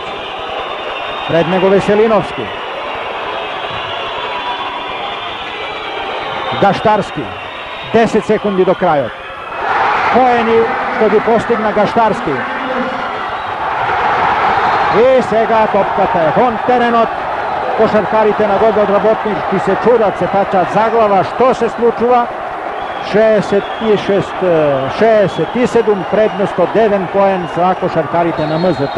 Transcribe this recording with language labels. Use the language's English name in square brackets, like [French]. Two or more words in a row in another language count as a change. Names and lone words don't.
[Macedonian] Пред него Veselinovski. Gaštarski. 10 секунди до краја. Поени што би постигна Gaštarski. I сега топката е вон теренот. Кошаркарите на Godel Работнички се чудат, се тачат за глава, што се случува. 66-67, предност од 1 поен за кошаркарите на МЗТ.